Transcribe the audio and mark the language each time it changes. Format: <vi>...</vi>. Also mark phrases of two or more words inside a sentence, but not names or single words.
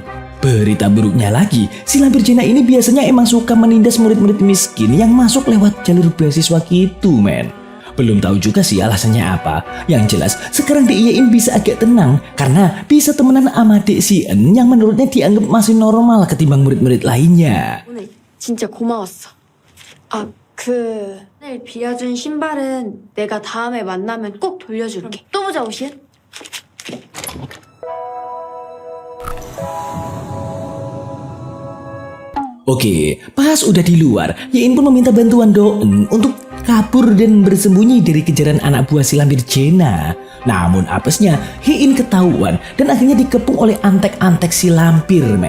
<id>Berita buruknya lagi, si lampir Jenna ini biasanya emang suka menindas murid-murid miskin yang masuk lewat jalur beasiswa gitu, men. Belum tahu juga sih alasannya apa. Yang jelas, sekarang Yein bisa agak tenang karena bisa temenan sama Dek Sien yang menurutnya dianggap masih normal ketimbang murid-murid lainnya.</id> <ko>오늘 진짜 고마웠어. 오늘 빌려준 신발은 내가 다음에 만나면 꼭 돌려줄게. 또 보자, 오신.</ko> <id>Oke, pas udah di luar, Yein pun meminta bantuan Doen untuk kabur dan bersembunyi dari kejaran anak buah si lampir Jenna. Namun apesnya, Yein ketahuan dan akhirnya dikepung oleh antek-antek si lampir, men.</id>